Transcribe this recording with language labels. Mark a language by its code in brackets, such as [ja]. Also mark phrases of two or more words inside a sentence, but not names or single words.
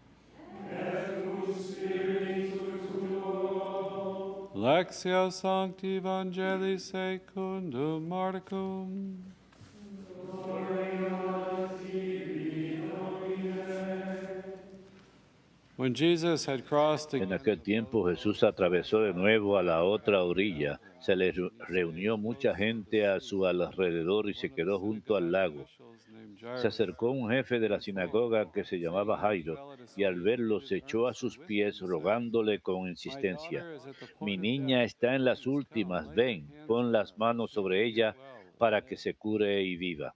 [la] Lectio Sancti Evangelii secundum Marcum. [en] When Jesus had crossed [es] En [en] again [es] aquel tiempo Jesús atravesó de nuevo a la otra orilla. Se le reunió mucha gente a su alrededor y se quedó junto al lago. Se acercó un jefe de la sinagoga que se llamaba Jairo, y al verlo se echó a sus pies rogándole con insistencia: Mi niña está en las últimas, ven, pon las manos sobre ella para que se cure y viva.